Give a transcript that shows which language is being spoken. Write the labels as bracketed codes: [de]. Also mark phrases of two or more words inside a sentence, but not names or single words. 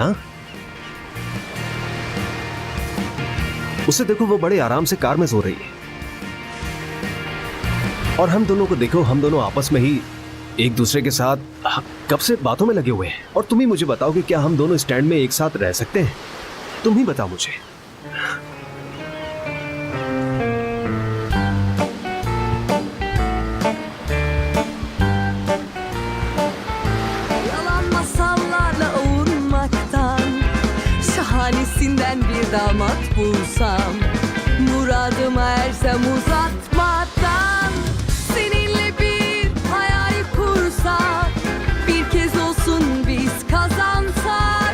[hi] हाँ, उसे देखो, वो बड़े आराम से कार में सो रही है, और हम दोनों को देखो, हम दोनों आपस में ही एक दूसरे के साथ कब से बातों में लगे हुए हैं। और तुम ही मुझे बताओ कि क्या हम दोनों स्टैंड में एक साथ रह सकते हैं? तुम ही बताओ मुझे। [tr] Şahanesinden bir damat bulsam, muradıma ersem uzatmadan, seninle bir hayal kursak, bir kez olsun biz kazansak.